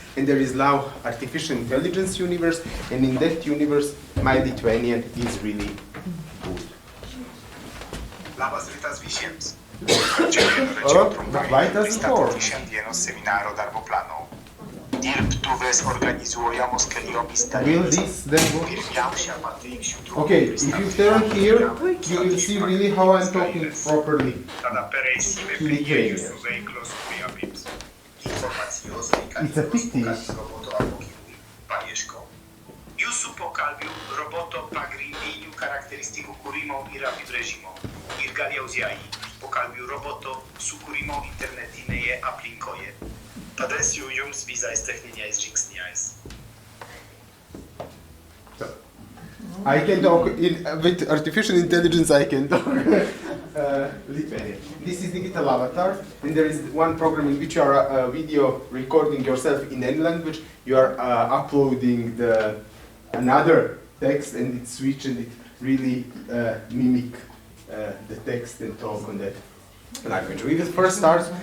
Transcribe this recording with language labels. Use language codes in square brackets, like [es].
[en] And there is now artificial intelligence universe, and in that universe, my Lithuanian is really good. [lt] Labas rytas visiems. Čia norėčiau trumpai pristatyti šiandienos seminaro darbo plano. Dirbtuvės organizuojamos keliomis dalymis. Pirmiausia pateiksiu [en] Okay, if you turn here, you will see really how I'm talking properly. [lt] Tada pereisime prie jūsų veiklos kūrybos. Informacijos reikalingas roboto apmokymui paieškom. Jūsų pokalbių roboto pagrindinių charakteristikų kūrimo ir apibrėžimo ir galiausiai pokalbių roboto sukūrimo internetinėje aplinkoje. Padėsiu jums visais techniniais žingsniais. [en] So, I can talk with artificial intelligence. I can talk Lithuanian. This is digital avatar, and there is one program in which you are video recording yourself in any language. You are uploading another text, and it switches and it really mimic the text and talk on that language. We will first start.